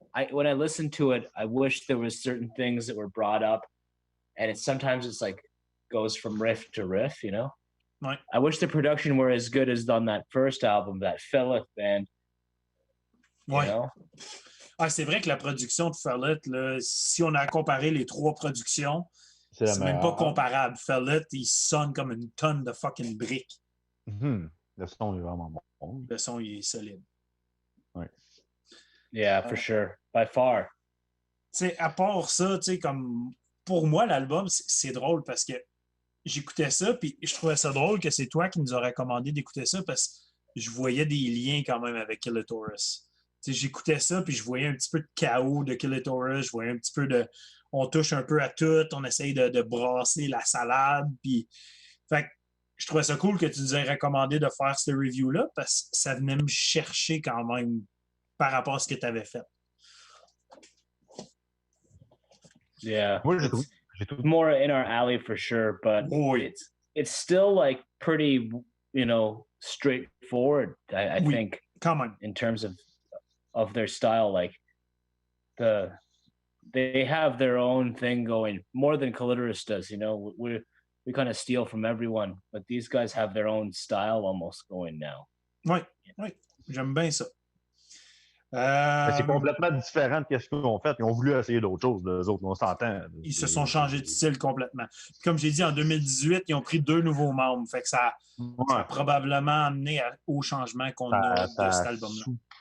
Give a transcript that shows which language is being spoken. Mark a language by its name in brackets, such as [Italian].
[English] When I listened to it, I wish there was certain things that were brought up, and sometimes it's like goes from riff to riff, you know. Right. I wish the production were as good as on that first album, that Féleth band. You know? [French] Ah, c'est vrai que la production de Féleth, là, si on a comparé les 3 productions, c'est même pas comparable. Féleth, il sonne comme une tonne de fucking briques. Le son est vraiment bon. Le son, il est solide. Ouais. [English] Yeah, for sure. By far. [French] Tu sais, à part ça, tu sais, comme pour moi, l'album, c'est drôle parce que j'écoutais ça, puis je trouvais ça drôle que c'est toi qui nous aurais recommandé d'écouter ça parce que je voyais des liens quand même avec Killitorous. J'écoutais ça, puis je voyais un petit peu de chaos de Killitorous, je voyais un petit peu de... On touche un peu à tout, on essaye de brasser la salade, puis... Fait que je trouvais ça cool que tu nous aies recommandé de faire ce review-là, parce que ça venait me chercher quand même par rapport à ce que tu avais fait. [English] Yeah. [French] Moi, [English] it's more in our alley for sure, but it's still like pretty, you know, straightforward, I think. Come on. In terms of their style, like they have their own thing going more than Killitorous does, you know. We kind of steal from everyone, but these guys have their own style almost going now. [French] Oui, j'aime bien ça. C'est complètement différent de ce qu'ils ont fait. Ils ont voulu essayer d'autres choses, les autres, on s'entend. Ils se sont changés de style complètement. Comme j'ai dit, en 2018, ils ont pris 2 nouveaux membres. Fait que ça a probablement amené au changement qu'on a de cet album-là.